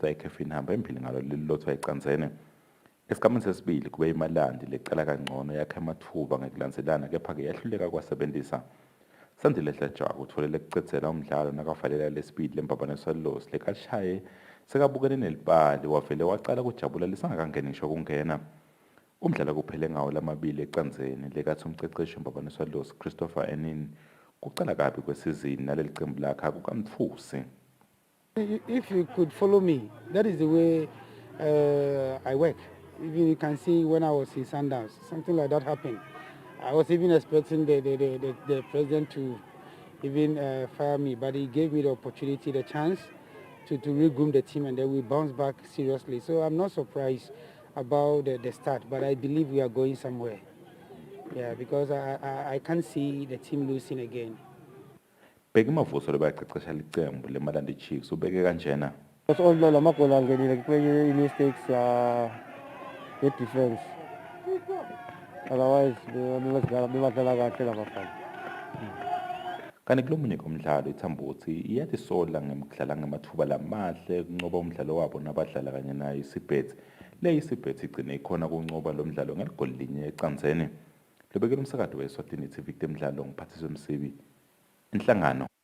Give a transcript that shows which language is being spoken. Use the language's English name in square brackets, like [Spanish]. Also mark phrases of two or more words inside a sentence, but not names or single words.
[Swati] ayikhefi ihamba embili ngalo lelilothwa icanzene esigameni sesibili kube iMalandi leqala kangcono yakhe emathuba ngekulandzelana kepha ke yahluleka kwasebenzisa Sandile Hlatshwayo utfolele kucedzela umdlalo nakafalela lesibili lembabane Swallows lekashaye sekabukene nelibali wavele waqala kujabula lisangakangeni kungena umdlalo kuphele ngawo lamabili ecanzeni lekathi umqeqeshi wembabane Swallows Christopher Enen kuqala kabi kwesizini naleli qembu lakhe akukamtfusi. [English] If you could follow me, that is the way I work. Even you can see when I was in Sundowns, something like that happened. I was even expecting the president to even fire me, but he gave me the opportunity, the chance to regroom the team, and then we bounced back seriously. So I'm not surprised about the start, but I believe we are going somewhere. Yeah, because I can't see the team losing again. [Swati] Bheka imavuso lebayaqeqesha licembu leMalandi Chiefs ubeke kanjena. All la magoli angenile kwenye [English] mistakes defense. [Swati] Otherwise bebadlala kahle labafana. Kanti kulomunye komdlalo ithambuthi iyathi sola ngemidlala ngemathuba lamahle kuncoba umdlalo wabo nabadlala kanye nayo isibhethi le isibhethi igcine ikhona kuncoba lo mdlalo ngeligoli linye ecanzeni lobekela umsakazo weSwatini TV temidlalo ngiphathiswe Msibi inhlangano